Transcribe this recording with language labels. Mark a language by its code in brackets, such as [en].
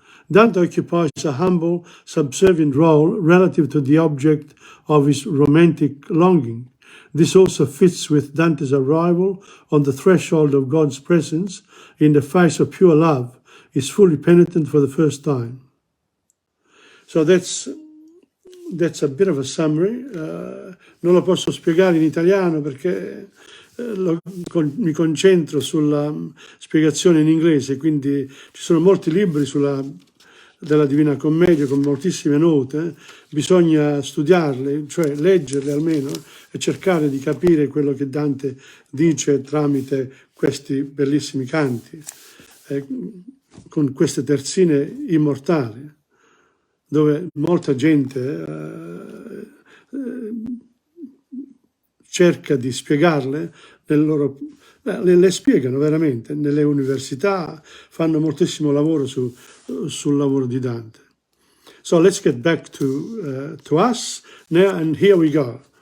[en] Dante occupies a humble, subservient role relative to the object of his romantic longing. This also fits with Dante's arrival on the threshold of God's presence in the face of pure love. He's fully penitent for the first time. So that's a bit of a summary. [it] Non lo posso spiegare in italiano perché mi concentro sulla spiegazione in inglese, quindi ci sono molti libri della Divina Commedia con moltissime note, bisogna studiarle, cioè leggerle almeno e cercare di capire quello che Dante dice tramite questi bellissimi canti, con queste terzine immortali, dove molta gente cerca di spiegarle le spiegano veramente, nelle università fanno moltissimo lavoro sul lavoro di Dante. [en] So let's get back to us now, and here we go.